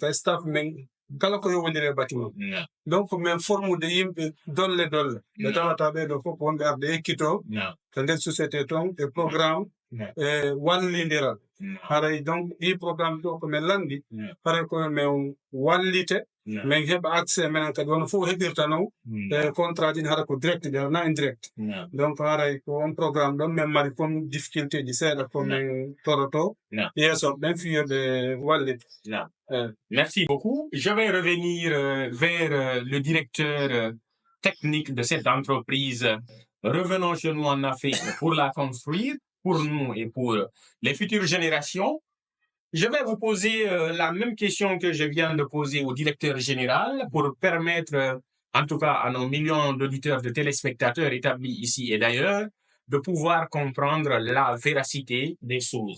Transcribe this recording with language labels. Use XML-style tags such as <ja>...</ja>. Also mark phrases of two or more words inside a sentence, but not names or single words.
<ff>ka staff men kala ko yowodiri e bâtiment donc min formude yimɓe dolle ɓe tawata ɓeɗo fof wonɓe arde ekkito ko nder société toon e programme e wallidiral haray donc ɗi programme ɗo komin landi haray koye min wallite min heɓa accès minen kadi wono fof heɓirta noon e contrat ji hara ko direct ɗi na indirect donc haray ko on programme ɗon min mari</ff> <fr>comme difficulté</fr> <ff>ji seeɗa komin toroto yeeso ɓen fiyoɓe wallite.</ff> <fr>Merci beaucoup. Je vais revenir vers le directeur technique de cette entreprise. Revenons chez nous en Afrique pour la construire, pour nous et pour les futures générations. Je vais vous poser la même question que je viens de poser au directeur général pour permettre, en tout cas à nos millions d'auditeurs, de téléspectateurs établis ici et d'ailleurs, de pouvoir comprendre la véracité des choses.</fr>